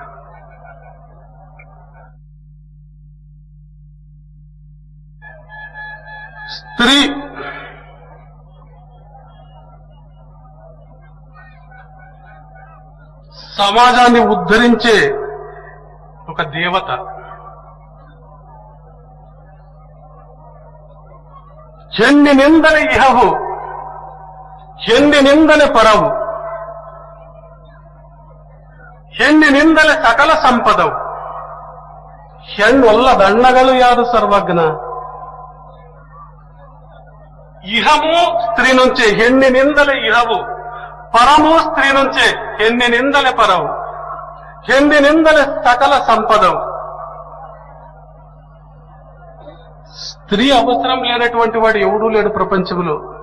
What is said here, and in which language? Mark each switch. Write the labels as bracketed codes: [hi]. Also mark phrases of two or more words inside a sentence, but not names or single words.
[te] స్త్రీ సమాజాన్ని ఉద్ధరించే ఒక దేవత. [kn] ಹೆಣ್ಣಿ ನಿಂದಲೆ ಇಹವು, ಹೆಣ್ಣಿನಿಂದಲೇ ಪರವು, ಹೆಣ್ಣಿನಿಂದಲೇ ಸಕಲ ಸಂಪದವು. ಹೆಣ್ಣೊಲ್ಲ ದಂಡಗಳು ಯಾರು ಸರ್ವಜ್ಞ. [te] ఇహము స్త్రీ నుంచే, [kn] ಹೆಣ್ಣಿನಿಂದಲೇ ಇಹವು, [te] పరము స్త్రీ నుంచే, [kn] ಹೆಣ್ಣಿನಿಂದಲೇ ಪರವು, ಹೆಣ್ಣಿನಿಂದಲೇ ಸಕಲ ಸಂಪದವು. [te] స్త్రీ అవసరం లేనటువంటి వాడు ఎవడూ లేడు ప్రపంచంలో.